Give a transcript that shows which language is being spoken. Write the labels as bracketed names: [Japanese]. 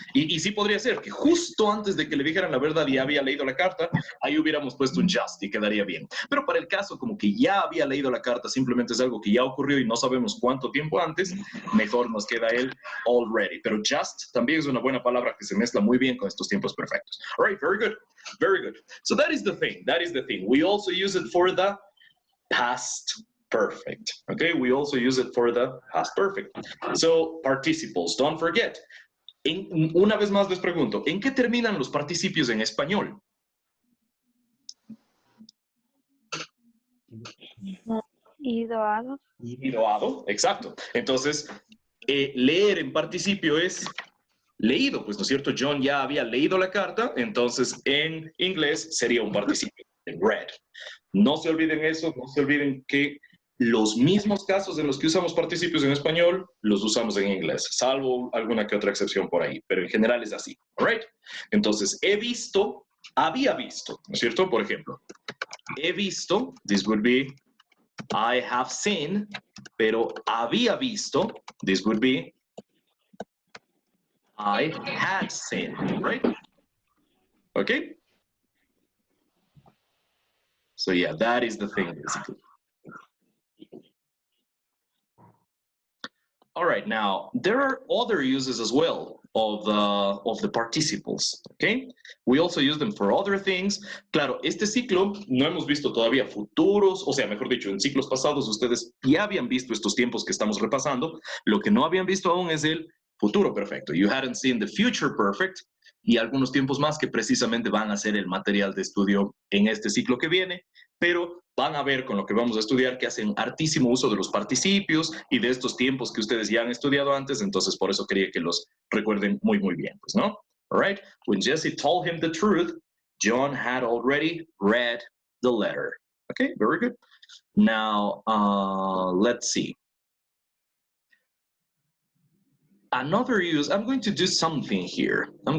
[Spanish] Y sí podría ser que justo antes de que le dijeran la verdad y había leído la carta, ahí hubiéramos puesto un just y quedaría bien. Pero para el caso como que ya había leído la carta, simplemente es algo que ya ocurrió y no sabemos cuánto tiempo antes, mejor nos queda el already. Pero just también es una buena palabra que se mezcla muy bien con estos tiempos perfectos. [English] All right, very good, very good. So that is the thing, We also use it for the past perfect. Okay, we also use it for the past perfect. So, participles, don't forget. [Spanish] Una vez más les pregunto, ¿en qué terminan los participios en español? Idoado. Idoado, exacto. Entonces, leer en participio es leído, pues, ¿no es cierto? John ya había leído la carta, entonces en inglés sería un participio, read. No se olviden eso, no se olviden que los mismos casos en los que usamos participios en español, los usamos en inglés, salvo alguna que otra excepción por ahí, pero en general es así, [English] all right? [Spanish] Entonces, he visto, había visto, ¿no es cierto? Por ejemplo, he visto, [English] this would be, I have seen, [Spanish] pero había visto, [English] this would be, I had seen, right? Okay? So yeah, that is the thing, basically. All right, now there are other uses as well of the participles, okay? We also use them for other things. [Spanish] Claro, este ciclo no hemos visto todavía futuros, o sea, mejor dicho, en ciclos pasados ustedes ya habían visto estos tiempos que estamos repasando. Lo que no habían visto aún es el futuro perfecto. [English] You hadn't seen the future perfect [Spanish] y algunos tiempos más que precisamente van a ser el material de estudio en este ciclo que viene, pero van a ver con lo que vamos a estudiar que hacen hartísimo uso de los participios y de estos tiempos que ustedes ya han estudiado antes, entonces por eso quería que los recuerden muy, muy bien, pues, ¿no? [English] All right, when Jesse told him the truth, John had already read the letter. Okay, very good. Now, let's see. Another use, I'm going to do something here.